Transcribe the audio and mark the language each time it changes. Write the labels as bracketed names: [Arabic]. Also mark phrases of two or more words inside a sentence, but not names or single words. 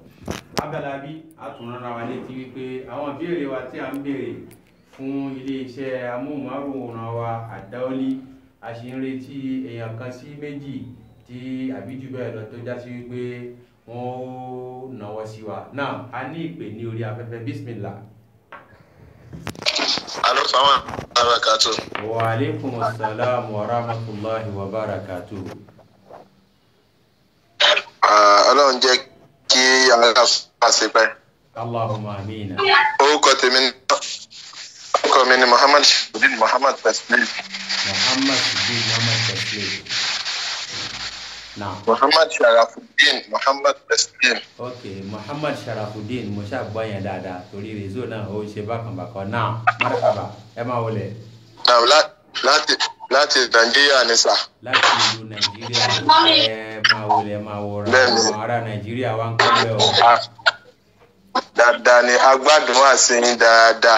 [Yoruba] Abẹ́lábí a tún rán wa létí wípé àwọn ìbéèrè wa tí a ń béèrè fún iléeṣẹ́ amóhùnmáwòrán wa Àdáólí, a sì ń retí èèyàn kan sí méjì tí àbí jù bẹ́ẹ̀ lọ tó já sí wípé wọ́n ó náwó sí wa. Náà a ní ìpè ní orí afẹ́fẹ́. Bísmìlá. [Arabic] Alo, سلام وبركاته. وعليكم السلام ورحمة الله وبركاته. [Yoruba] Ọlọ́run jẹ́ kí àwọn àṣẹ pẹ́. [Arabic] اللهم آمين. [Yoruba] Orúkọ mi ni Muhammad Shibudin Muhammad Taslim. Muhammad Shibudin Muhammad Taslim. Now. Muhammad Sharafuddin Muhammad Taslim. Okay, Muhammad Sharafuddin mo ṣá gbọ́ yẹn dáadáa torí rezo náà ó ṣe bákan náà. Marhaba, ẹ máa wọlé. Láti Nàìjíríà ni sà. Láti ìlú Nàìjíríà ẹ máa wọlé máa wọra àwọn ará Nàìjíríà wá ń kọ́lé o. Dáadáa ni agbádùn wà sí yín dáadáa.